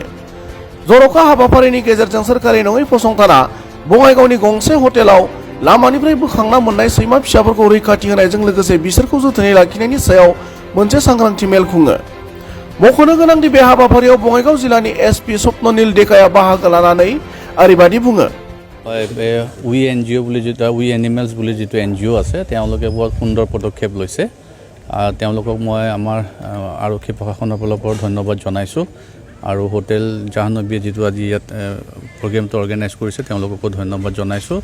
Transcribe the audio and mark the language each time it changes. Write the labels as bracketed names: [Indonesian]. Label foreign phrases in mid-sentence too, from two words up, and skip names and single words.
[Bodo] जर'खा हाबाफारिनि गेजेरजों सोरखारि नङै फसंथाना बङाइगावनि गंसे हटेलाव लामानिफ्राय बोखांना मोननाय सैमा फिसाफोरखौ रैखाथि होनायजों लोगोसे बिसोरखौ जोथोनै लाखिनायनि सायाव मोनसे सांग्रांथि मेल खुङो। मख'नो गोनांदि बे हाबाफारियाव बङाइगाव जिल्लानि एसपि स्वप्ननील डेकाया बाहागो लानानै ओरैबायदि बुङो। [Assamese] উই এন জি অ' বুলি যিটো উই এনিমেলছ বুলি যিটো এন জি অ' আছে তেওঁলোকে বৰ সুন্দৰ পদক্ষেপ লৈছে। তেওঁলোকক মই আমাৰ আৰক্ষী প্ৰশাসনৰ ফালৰ পৰা ধন্যবাদ জনাইছোঁ আৰু হোটেল জাহ্নবীয়ে যিটো আজি ইয়াত প্ৰগ্ৰেমটো অৰ্গেনাইজ কৰিছে তেওঁলোককো ধন্যবাদ জনাইছোঁ।